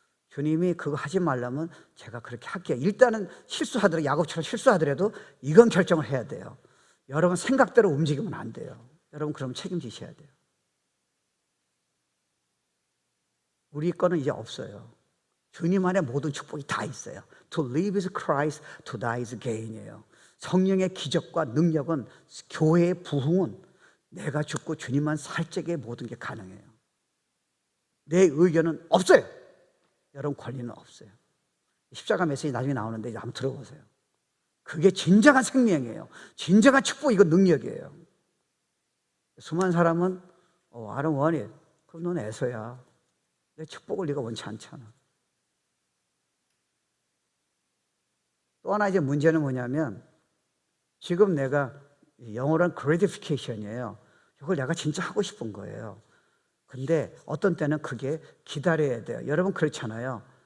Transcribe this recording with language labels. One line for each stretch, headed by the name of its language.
Korean: 주님이 그거 하지 말라면 제가 그렇게 할게요. 일단은 실수하더라도, 야곱처럼 실수하더라도 이건 결정을 해야 돼요. 여러분 생각대로 움직이면 안 돼요. 여러분 그럼 책임지셔야 돼요. 우리 거는 이제 없어요. 주님 안에 모든 축복이 다 있어요.
English: To live is Christ, to die is gain이에요.
Korean: 성령의 기적과 능력은, 교회의 부흥은 내가 죽고 주님만 살 적에 모든 게 가능해요. 내 의견은 없어요. 여러분 권리는 없어요. 십자가 메시지 나중에 나오는데 이제 한번 들어보세요. 그게 진정한 생명이에요. 진정한 축복, 이거 능력이에요. 수많은 사람은
English: I don't want it.
Korean: 그럼 넌 애서야. 내 축복을 네가 원치 않잖아. 또 하나 이제 문제는 뭐냐면, 지금 내가 영어로는 gratification이에요. 이걸 내가 진짜 하고 싶은 거예요. 근데 어떤 때는 그게 기다려야 돼요. 여러분 그렇잖아요.